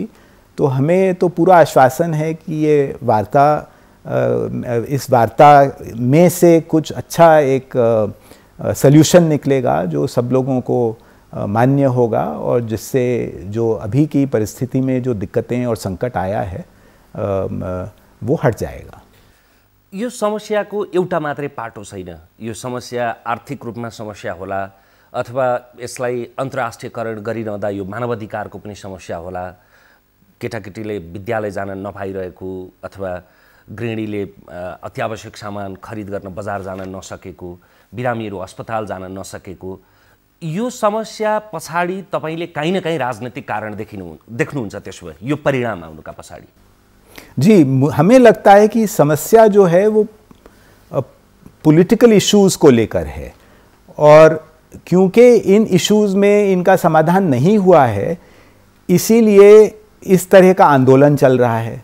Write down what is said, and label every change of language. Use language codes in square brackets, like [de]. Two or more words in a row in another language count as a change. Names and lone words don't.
[hi] तो हमें तो पूरा आश्वासन है कि ये वार्ता, इस वार्ता में से कुछ अच्छा एक सल्यूशन निकलेगा जो सब लोगों को मान्य होगा, और जिससे जो अभी की परिस्थिति में जो दिक्कतें और संकट आया है वो हट जाएगा। [ne] यो समस्याको एउटा मात्रै पाटो छैन। यो समस्या आर्थिक रूपमा समस्या होला अथवा यसलाई अन्तर्राष्ट्रियकरण गरिरहँदा यो मानवाधिकारको पनि समस्या होला। केटाकेटीले विद्यालय जान नपाइरहेको अथवा गृहिणीले अत्यावश्यक सामान खरिद गर्न बजार जान नसकेको, बिरामीहरू अस्पताल जान नसकेको, यो समस्या पछाडि तपाईले कहीँ न कहीँ राजनीतिक कारण देख्नुहुन्छ। त्यसो भए यो परिणाम आउनुका पछाडि [hi] जी हमें लगता है कि समस्या जो है वो [en] political issues [hi] को लेकर है, और क्योंकि इन इश्यूज में इनका समाधान नहीं हुआ है इसीलिए इस तरह का आंदोलन चल रहा है।